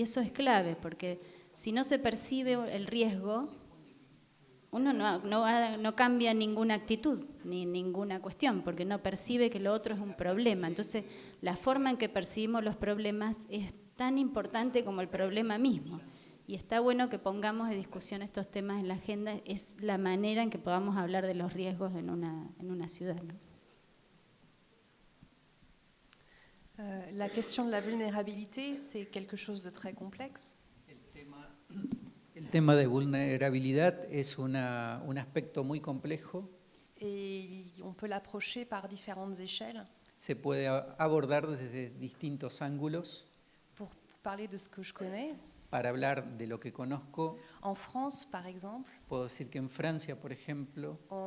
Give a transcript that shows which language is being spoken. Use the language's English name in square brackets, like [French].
[Spanish] Y eso es clave, porque si no se percibe el riesgo, uno no cambia ninguna actitud ni ninguna cuestión, porque no percibe que lo otro es un problema. Entonces, la forma en que percibimos los problemas es tan importante como el problema mismo. Y está bueno que pongamos de discusión estos temas en la agenda, es la manera en que podamos hablar de los riesgos en una ciudad, ¿no? [French] La question de la vulnérabilité, c'est quelque chose de très complexe. [Spanish] El tema de vulnerabilidad es un aspecto muy complejo. [French] Et on peut l'approcher par différentes échelles. [Spanish] Se puede abordar desde distintos ángulos. [French] Pour parler de ce que je connais, [Spanish] Para hablar de lo que conozco, [French] en France, par exemple, [Spanish] puedo decir que en Francia, por ejemplo,